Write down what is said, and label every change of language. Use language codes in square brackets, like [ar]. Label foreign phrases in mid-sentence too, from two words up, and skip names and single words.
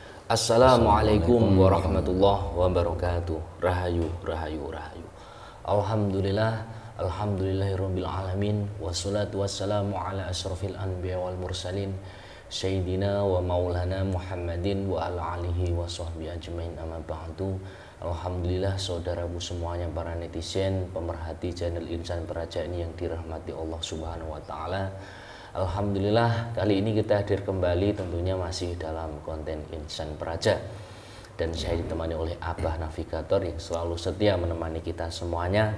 [ar] السلام عليكم ورحمة الله وبركاته. [jv] Rahayu, rahayu, rahayu. Alhamdulillah, [ar] الحمد لله رب العالمين. والصلاة والسلام على أشرف الأنبياء والمرسلين سيدنا ومولانا محمد وعلى آله وصحبه أجمعين، أما بعد. [id] Alhamdulillah, saudaraku semuanya, para netizen, pemerhati channel Insan Peraja ini yang dirahmati Allah [ar] سبحانه وتعالى. [id] Alhamdulillah, kali ini kita hadir kembali tentunya masih dalam konten Insan Peraja, dan saya ditemani oleh Abah Navigator yang selalu setia menemani kita semuanya.